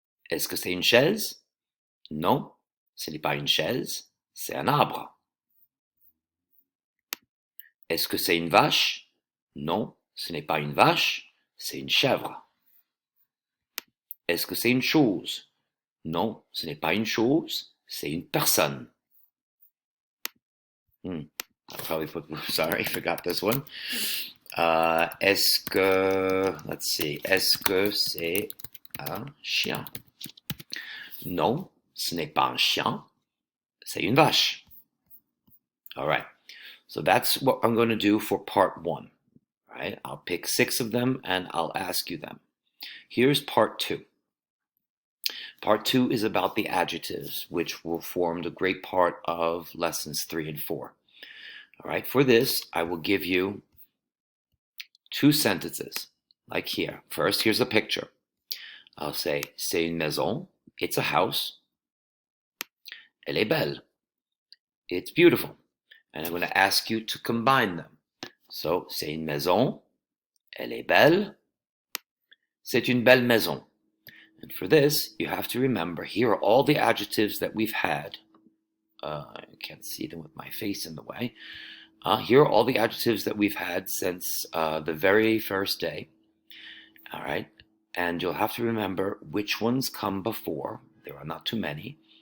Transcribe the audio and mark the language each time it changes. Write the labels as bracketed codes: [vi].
[fr] Est-ce que c'est une chaise? Non, ce n'est pas une chaise, c'est un arbre. Est-ce que c'est une vache? Non, ce n'est pas une vache, c'est une chèvre. Est-ce que c'est une chose? Non, ce n'est pas une chose, c'est une personne. [en] I probably put, sorry, forgot this one. [fr] Est-ce que, [en] let's see, [fr] est-ce que c'est un chien? Non, ce n'est pas un chien, c'est une vache. [en] All right, so that's what I'm going to do for part 1. Right, I'll pick 6 of them and I'll ask you them. Here's part 2. Part 2 is about the adjectives, which will form the great part of lessons 3 and 4. All right, for this, I will give you 2 sentences, like here. First, here's a picture. I'll say, [fr] c'est une maison, [en] it's a house. [fr] Elle est belle, [en] it's beautiful. And I'm going to ask you to combine them. [fr] So, c'est une maison, elle est belle, c'est une belle maison. [en] And for this, you have to remember, here are all the adjectives that we've had. I can't see them with my face in the way. Here are all the adjectives that we've had since the very first day. All right. And you'll have to remember which ones come before. There are not too many.